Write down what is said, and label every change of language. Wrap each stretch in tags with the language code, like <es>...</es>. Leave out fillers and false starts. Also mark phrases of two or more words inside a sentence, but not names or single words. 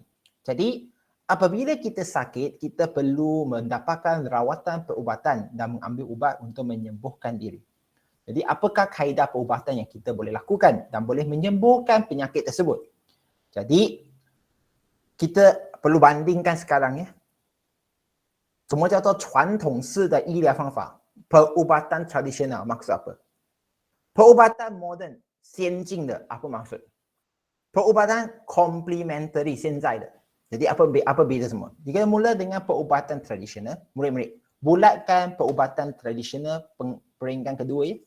<ms>Jadi, apabila kita sakit, kita perlu mendapatkan rawatan perubatan dan mengambil ubat untuk menyembuhkan diri. Jadi apakah kaedah perubatan yang kita boleh lakukan dan boleh menyembuhkan penyakit tersebut? Jadi kita perlu bandingkan sekarang ya. Semua</ms> <zh>叫做传统式的医疗方法</zh> <ms>perubatan tradisional maksud apa? Perubatan modern</ms> <zh>先进的</zh> <ms>apa maksud? Perubatan komplementari</ms> <zh>现在的</zh> <ms>Jadi apa beza semua? Jika mula dengan perubatan tradisional, murid-murid, bulatkan perubatan tradisional peringkat kedua ya.</ms>